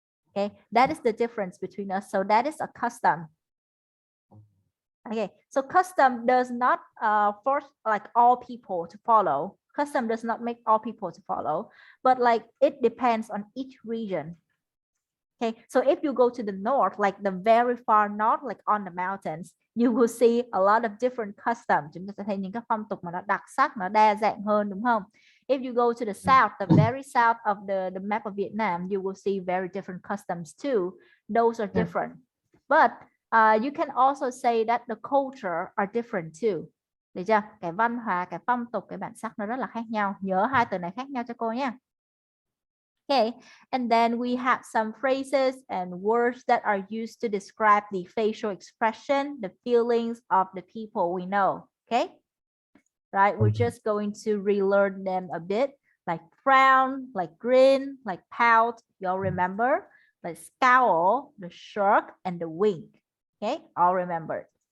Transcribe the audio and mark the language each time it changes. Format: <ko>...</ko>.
<en>Okay, that is the difference between us. So that is a custom. Okay, so custom does not force like all people to follow. Custom does not make all people to follow, but like it depends on each region. Okay, so if you go to the north, like the very far north, like on the mountains, you will see a lot of different customs.</en> <vi>Chúng ta sẽ thấy những cái phong tục mà nó đặc sắc, nó đa dạng hơn, đúng không?</vi> <en>If you go to the south, the very south of the map of Vietnam, you will see very different customs too. Those are different. But you can also say that the culture are different too.</en> <vi>Được chưa? Cái văn hóa, cái phong tục, cái bản sắc nó rất là khác nhau. Nhớ hai từ này khác nhau cho cô nhé.</vi> <en>Okay, and then we have some phrases and words that are used to describe the facial expression, the feelings of the people we know. Okay, right, we're just going to relearn them a bit, like frown, like grin, like pout, y'all remember, like scowl, the shrug, and the wink. Okay, all remembered.</en>